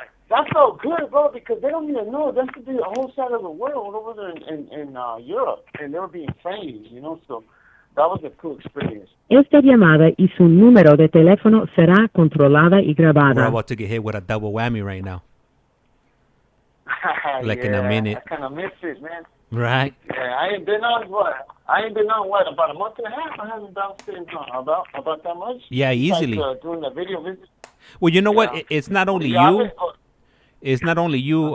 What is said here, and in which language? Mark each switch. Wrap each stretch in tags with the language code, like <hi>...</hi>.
<en>That's so good, bro, because they don't even know. That could be a whole side of the world over there in Europe, and they were being friendly, you know, so that was a cool experience.</en> <es>Esta llamada y su número de teléfono será controlada y grabada.</es> <en>We're about to get hit with a double whammy right now. Like in a minute. I kind of miss it, man. Right. Yeah, I ain't been on about a month and a half. I haven't bounced in about that much. Yeah, easily. Like, doing the video visit. Well, you know what? It's not only you. It's not only you.</en>